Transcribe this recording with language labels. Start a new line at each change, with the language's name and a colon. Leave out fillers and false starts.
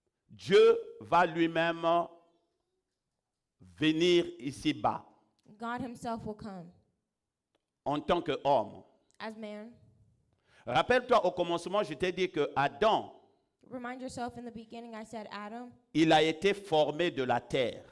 French: Dieu va lui-même venir ici-bas
English: God himself will come
French: en tant qu'homme.
English: as man.
French: Rappelle-toi, au commencement, je t'ai dit que Adam,
English: Remind yourself, in the beginning I said Adam,
French: il a été formé de la terre.